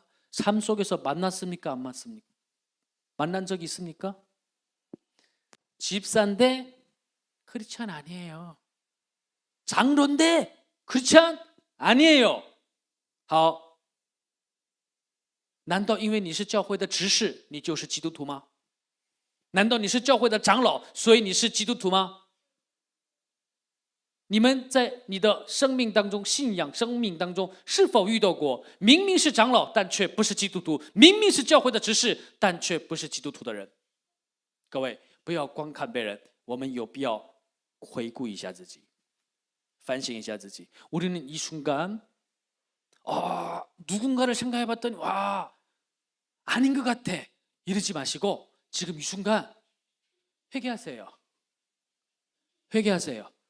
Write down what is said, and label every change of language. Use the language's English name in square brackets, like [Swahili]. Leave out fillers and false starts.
[Korean] 삶 속에서 만났습니까? 안 만났습니까? 만난 적이 있습니까? 집사인데 크리스찬 아니에요. 장로인데 크리스찬 아니에요. [Chinese] 好，难道因为你是教会的执事，你就是基督徒吗？难道你是教会的长老，所以你是基督徒吗？你们在你的生命当中，信仰生命当中，是否遇到过明明是长老，但却不是基督徒；明明是教会的执事，但却不是基督徒的人？各位，不要光看别人，我们有必要回顾一下自己，反省一下自己。 [Korean] 우리는 이 순간 누군가를 생각해봤더니 와 아닌 것 같아 이러지 마시고 지금 이 순간 회개하세요. 회개하세요.